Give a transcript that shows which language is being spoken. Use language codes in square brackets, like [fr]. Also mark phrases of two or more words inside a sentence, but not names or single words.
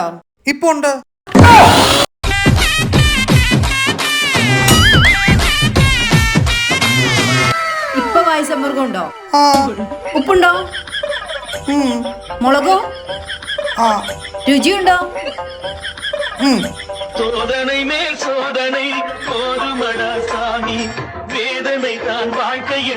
[ml] ഇപ്പൊ ഉണ്ട്. ഇപ്പൊ വായു സമ്പർക്കം ഉണ്ടോ? ആ. ഉപ്പുണ്ടോ? മുളകോ? ആ. രുചിയുണ്ടോ? [ta] சோதனை மேல் சோதனை ஒரு மடா சாமி வேதனை தான் வாழ்க்கையில்